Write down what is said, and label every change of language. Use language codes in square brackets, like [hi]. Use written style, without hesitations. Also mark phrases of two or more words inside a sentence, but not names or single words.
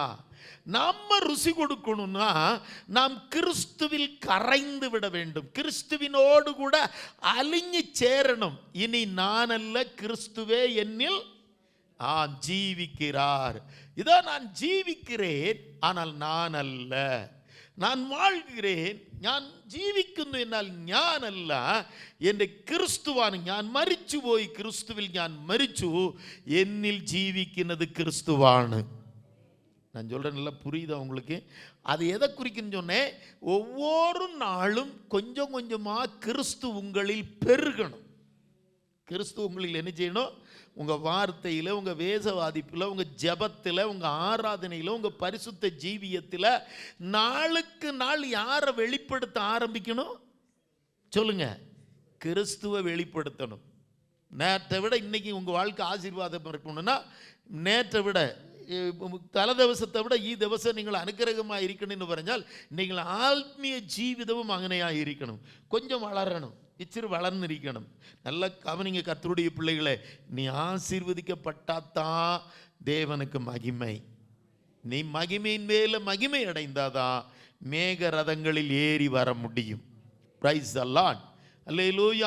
[ta] நம்ம ருசி கொடுக்கணும்னா நாம் கிறிஸ்துவில் கரைந்து விட வேண்டும். கிறிஸ்துவினோடு கூட அலிஞ்சு சேரணும். இனி நான் அல்ல, கிறிஸ்துவே என்னில் ஜீவிக்கிறார். இதோ நான் ஜீவிக்கிறேன், ஆனால் நான் அல்ல. நான் வாழ்கிறேன், [ml] ഞാൻ ജീവിക്കുന്നു എന്നാൽ ഞാനല്ല, എൻ്റെ ക്രിസ്തുവാണ്. ഞാൻ മരിച്ചുപോയി, ക്രിസ്തുവിൽ ഞാൻ മരിച്ചു, എന്നിൽ ജീവിക്കുന്നത് கிறிஸ்துவாണ്. [ta] நான் சொல்கிறேன், நல்லா புரியுதா உங்களுக்கு? அது எதை குறிக்குன்னு சொன்னேன்? ஒவ்வொரு நாளும் கொஞ்சம் கொஞ்சமாக கிறிஸ்து உங்களில் பெருகணும். கிறிஸ்து உங்களில் என்ன செய்யணும்? உங்கள் வார்த்தையில், உங்கள் வேதவாதிப்பில், உங்கள் ஜெபத்தில், உங்கள் ஆராதனையில், உங்கள் பரிசுத்த ஜீவியத்தில் நாளுக்கு நாள் யாரை வெளிப்படுத்த ஆரம்பிக்கணும்? சொல்லுங்க, கிறிஸ்துவை வெளிப்படுத்தணும். நேற்றை விட இன்னைக்கு உங்கள் வாழ்க்கை ஆசீர்வாதம் இருக்கணும்னா, நேற்றை விட தல [ml] ദിവസത്തെ விட ഈ ദിവസം നിങ്ങൾ അനുഗ്രഹമായി ഇരിക്കണമെന്ന് പറഞ്ഞാൽ നിങ്ങൾ ആത്മീയ ജീവിതവും അങ്ങനെയായി ഇരിക്കണം. [ta] கொஞ்சம் வளரணும், இச்சிறு வளர்ந்திருக்கணும். நல்ல கவனிங்க கர்த்தருடைய பிள்ளைகளே, நீ ஆசீர்வதிக்கப்பட்டாதான் தேவனுக்கு மகிமை. நீ மகிமையின் மேல மகிமை அடைந்தாதான் மேக ரதங்களில் ஏறி வர முடியும். பிரைஸ் தி லார்ட். அல்லேலூயா.